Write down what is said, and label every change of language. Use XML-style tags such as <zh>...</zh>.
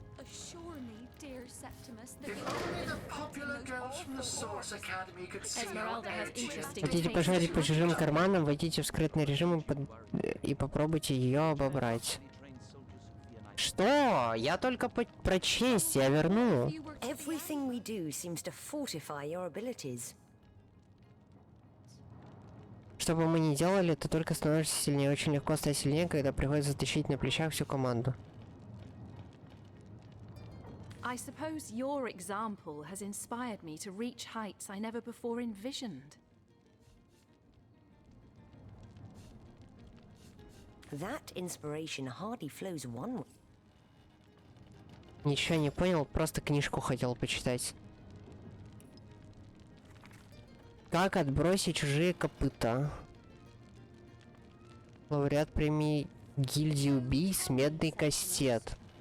<en>Assure me, dear Septimus, that If only the popular girls from the Source Academy could see how Esmeralda has edgy interesting</en> <ru>Хотите пожарить по чужим карманам, войдите в скрытный режим и попробуйте ее обобрать. Что? Я только про честь, я верну.</ru> <en>Everything we do seems to fortify your abilities.</en> <ru>Что бы мы ни делали, ты только становишься сильнее. Очень легко стать сильнее, когда приходится тащить на плечах всю команду.</ru> <en>I suppose your example has inspired me to reach heights I never before envisioned. That inspiration hardly flows one way.</en> <ru>Ничего не понял, просто книжку хотел почитать. Как отбросить чужие копыта? Лауреат премии гильдии убийц Медный Кастет.</ru>